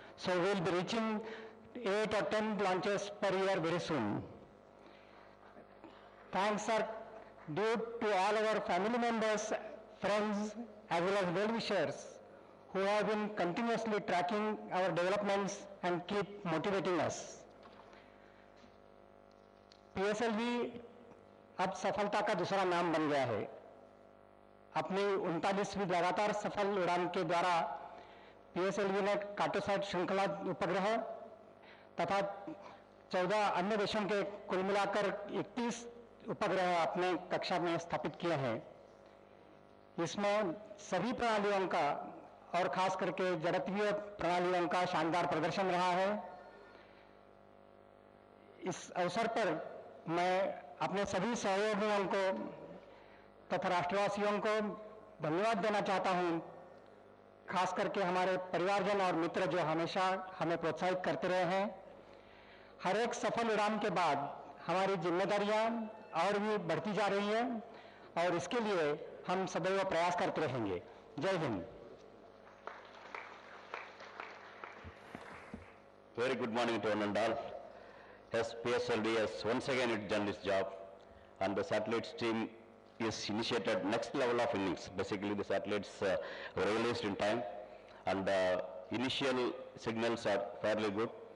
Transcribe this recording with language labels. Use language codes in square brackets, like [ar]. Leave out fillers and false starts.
[en] So we will be reaching 8 or 10 launches per year very soon. Thanks are due to all our family members, friends, as well as well-wishers who have been continuously tracking our developments and keep motivating us. [hi] PSLV अब सफलता का दूसरा नाम बन गया है। अपनी 39वीं लगातार सफल उड़ान के द्वारा PSLV ने कार्टोसैट श्रृंखला उपग्रह तथा 14 अन्य देशों के कुल मिलाकर 31 उपग्रह अपने कक्षा में स्थापित किए हैं। इसमें सभी प्रणालियों का और खास करके जड़त्वीय प्रणालियों का शानदार प्रदर्शन रहा है। इस अवसर पर मैं अपने सभी सहयोगियों को तथा राष्ट्रवासियों को धन्यवाद देना चाहता हूं, खास करके हमारे परिवारजन और मित्र जो हमेशा हमें प्रोत्साहित करते रहे हैं। हर एक सफल उड़ान के बाद हमारी जिम्मेदारियां और भी बढ़ती जा रही हैं और इसके लिए हम सदैव प्रयास करते रहेंगे। जय Hind. [en] Very good morning to one and all. As PSLV has once again done its job, and the satellites team is initiated next level of innings. Basically, the satellites were released in time, and initial signals are fairly good.